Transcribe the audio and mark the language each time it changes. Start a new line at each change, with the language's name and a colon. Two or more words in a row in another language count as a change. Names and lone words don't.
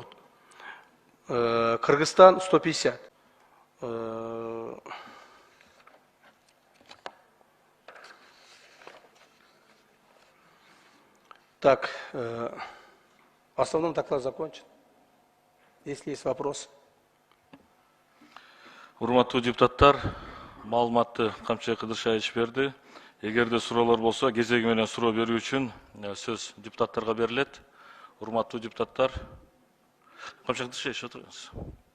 Russian: Кыргызстан 150. Так, в основном доклад закончен. Если есть вопросы.
Kyrgyz: Урматтуу депутаттар, маалыматты Камчыбек Кыдыршаевич берди. Эгерде суроолор болсо, кезеги менен суроо берүү үчүн сөз депутаттарга берилет. Урматтуу депутаттар, Камчыбек Кыдыршаевич, отуруңуз.